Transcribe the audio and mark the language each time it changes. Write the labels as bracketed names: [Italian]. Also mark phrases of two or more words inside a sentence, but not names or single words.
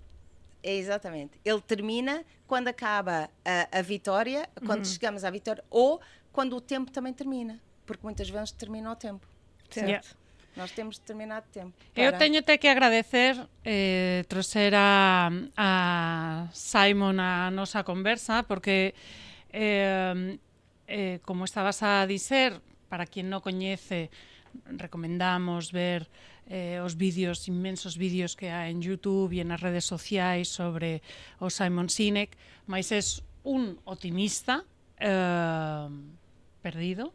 [Portuguese] Ele termina quando acaba a vitória, quando chegamos à vitória, ou quando o tempo também termina, porque muitas vezes termina o tempo. Certo. Yeah. Nós temos determinado tempo. [Galician] Eu teño até que agradecer trouxer a Simon a nosa conversa, porque como estabas a dizer, para quien non coñece, recomendamos ver os vídeos, inmensos vídeos que hai en YouTube e nas redes sociais sobre o Simon Sinek, mas é un optimista perdido.